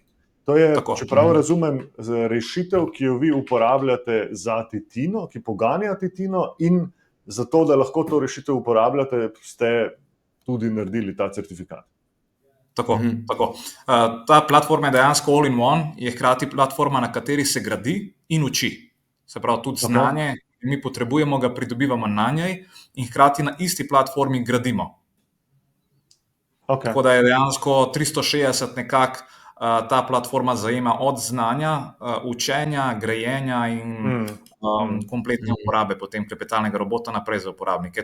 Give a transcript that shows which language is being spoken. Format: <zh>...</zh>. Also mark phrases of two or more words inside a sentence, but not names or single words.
<sl>To je, če prav razumem, rešitev, ki jo vi uporabljate za Titino, ki poganja Titino, in zato, da lahko to rešitev uporabljate, ste tudi naredili ta certifikat. Tako. Ta platforma je dejansko all-in-one, je hkrati platforma, na kateri se gradi in uči. Se pravi, tudi znanje, ki mi potrebujemo, ga pridobivamo na njej in hkrati na isti platformi gradimo. Tako da je dejansko 360 nekako ta platforma zajema od znanja, učenja, grajenja in kompletne uporabe potem klepetalnega robota naprej za uporabnike.</sl>